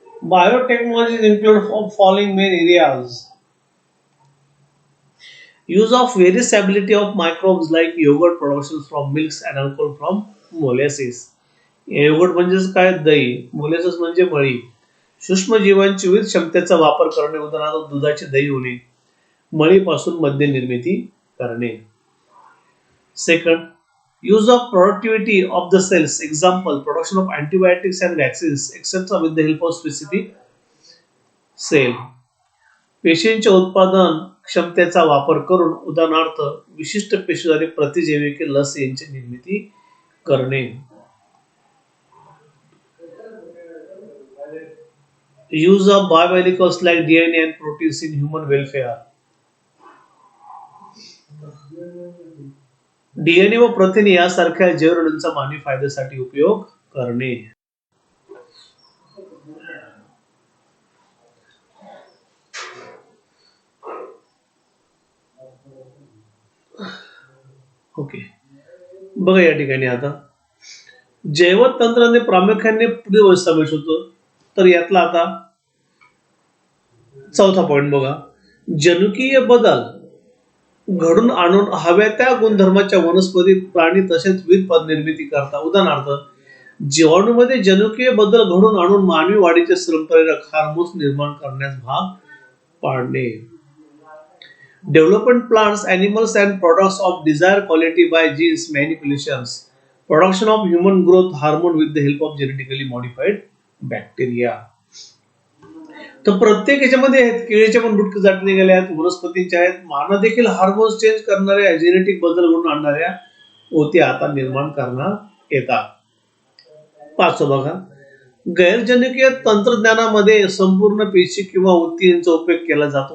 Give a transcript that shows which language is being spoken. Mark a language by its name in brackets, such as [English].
[English] Biotechnologies include following main areas. Use of various ability of microbes like yogurt production from milks and alcohol from molasses. [Marathi] Yogurt म्हणजेच काय? दही. Molasses म्हणजे मळी. सूक्ष्मजीवांची विविध क्षमतेचा वापर करणे, उदाहरणार्थ दुधाचे दही होणे, मळीपासून मद्य निर्मिती करणे. [English] Second, use of productivity of the cells, example production of antibiotics and vaccines etc with the help of specific cell. [Marathi] पेशींचे उत्पादन क्षमतेचा वापर करून उदाहरणार्थ विशिष्ट पेशीद्वारे प्रतिजैविके लस यांची निर्मिती करणे. [English] Use of biomolecules like DNA and proteins in human welfare. [Marathi] DNA व प्रथिन यासारख्या जैवरेणूंचा मानवी फायद्यासाठी उपयोग करणे. ओके, बघा या ठिकाणी आता जैवतंत्राने प्रामुख्याने पुढे समावेश होतो. तर यातला आता चौथा पॉइंट बघा, जनुकीय बदल घडून आणून हव्या त्या गुणधर्माच्या वनस्पती, प्राणी तसेच विविध पद निर्मिती करता. उदाहरणार्थ जीवाणूमध्ये जनुकीय बदल घडून आणून मानवी वाढीचे श्रमप्रेरक हार्मोन्स निर्माण करण्यास भाग पाडणे. [English] Development plants, animals and products of desired quality by genes manipulations. Production of human growth hormone with the help of genetically modified bacteria. [Marathi] तर प्रत्येक याच्यामध्ये आहेत, केळीच्या पण बुटके जाती निघाल्या आहेत, वनस्पतींच्या आहेत, मानव देखील हार्मोन्स चेंज करणाऱ्या जेनेटिक बदल घडून आणणाऱ्या ऊती आता निर्माण करण्यात येतात. पाचवं बघा, गैरजनुकीय तंत्रज्ञानामध्ये संपूर्ण पेशी किंवा ऊतींचा उपयोग केला जातो.